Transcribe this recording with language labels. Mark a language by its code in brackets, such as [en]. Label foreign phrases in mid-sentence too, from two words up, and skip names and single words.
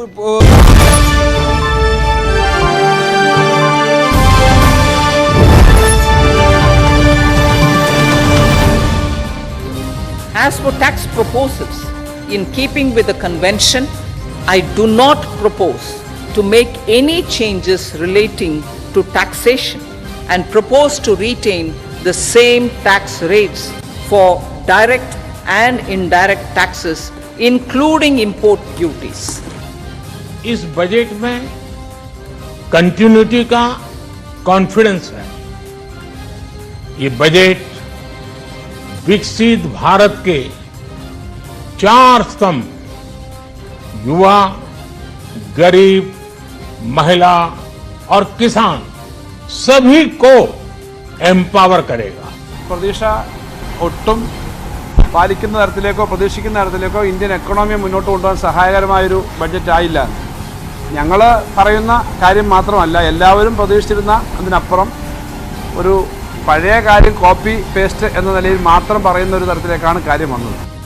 [en] As for tax proposals, in keeping with the convention, I do not propose to make any changes relating to taxation and propose to retain the same tax rates for direct and indirect taxes, including import duties. [hi] इस बजट में कंटिन्यूटी का कॉन्फिडेंस है। ये बजट विकसित भारत के 4 स्तंभ युवा, गरीब, महिला और किसान सभी को एम्पावर करेगा। [ml] പ്രതീക്ഷ ഒട്ടും പാലിക്കുന്ന തരത്തിലേക്കോ പ്രതീക്ഷിക്കുന്ന തരത്തിലേക്കോ [en] Indian economy [ml] മുന്നോട്ട് കൊണ്ടുപോകാൻ സഹായകരമായൊരു ബഡ്ജറ്റ് ആയില്ല. ഞങ്ങൾ പറയുന്ന കാര്യം മാത്രമല്ല, എല്ലാവരും പ്രതീക്ഷിച്ചിരുന്ന അതിനപ്പുറം ഒരു പഴയ കാര്യം [en] copy paste [ml] എന്ന നിലയിൽ മാത്രം പറയുന്ന ഒരു തരത്തിലേക്കാണ് കാര്യം വന്നത്.